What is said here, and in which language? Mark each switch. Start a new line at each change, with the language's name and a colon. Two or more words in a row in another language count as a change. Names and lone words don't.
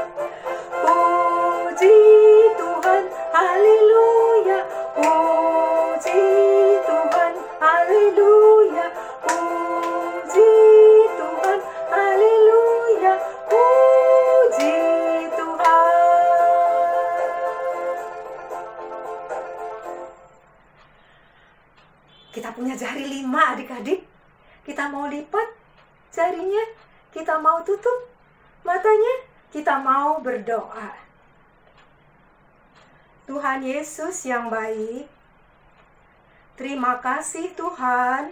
Indonesian: Puji Tuhan. Haleluya. Puji Tuhan. Haleluya. Puji Tuhan. Haleluya. Puji Tuhan. Kita punya jari 5 adik-adik. Kita mau lipat jarinya. Kita mau tutup matanya. Kita mau berdoa. Tuhan Yesus yang baik, terima kasih Tuhan.